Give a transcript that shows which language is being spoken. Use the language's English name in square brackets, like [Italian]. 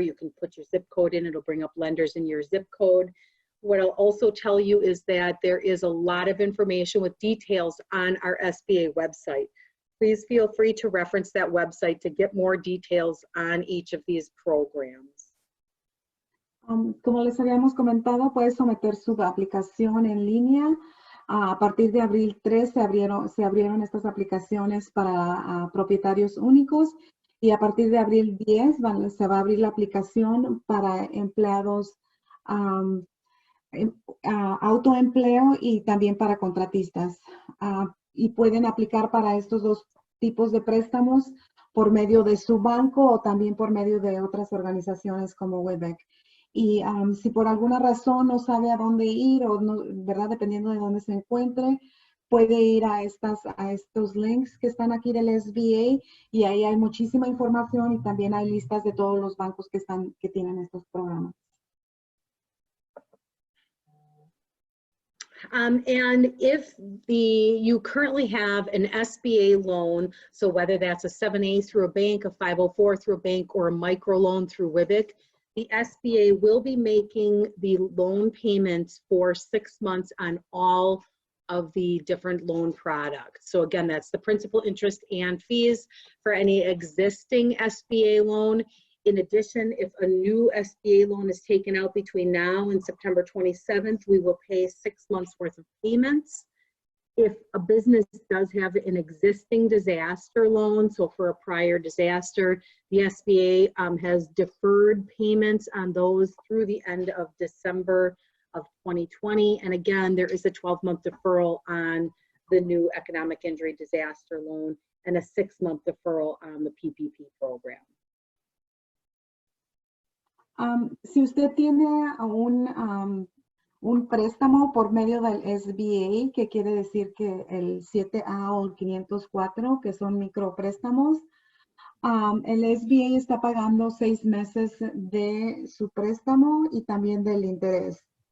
[English] You can put your zip code in, it'll bring up lenders in your zip code. What I'll also tell you is that there is a lot of information with details on our SBA website. Please feel free to reference that website to get more details on each of these programs. [Spanish] Como les habíamos comentado, puede someter su aplicación en línea. A partir de abril 3 se abrieron estas aplicaciones para propietarios únicos y a partir de abril 10 se va a abrir la aplicación para empleados autoempleo y también para contratistas. Y pueden aplicar para estos dos tipos de préstamos por medio de su banco o también por medio de otras organizaciones como WWBIC. Y si por alguna razón no sabe a dónde ir o no, ¿verdad? Dependiendo de dónde se encuentre, puede ir a estos links que están aquí del SBA y ahí hay muchísima información y también hay listas de todos los bancos que tienen estos programas. [English] And if you currently have an SBA loan, so whether that's a 7A through a bank, a 504 through a bank, or a microloan through WWBIC, the SBA will be making the loan payments for 6 months on all of the different loan products. So again, that's the principal, interest, and fees for any existing SBA loan. In addition, if a new SBA loan is taken out between now and September 27th, we will pay 6 months worth of payments. If a business does have an existing disaster loan, so for a prior disaster, the SBA has deferred payments on those through the end of December of 2020. And again, there is a 12-month deferral on the new economic injury disaster loan and a 6-month deferral on the PPP program. [Spanish] Si usted tiene un préstamo por medio del SBA, que quiere decir que el 7A o el 504, que son micropréstamos, el SBA está pagando 6 meses de su préstamo y también del interés.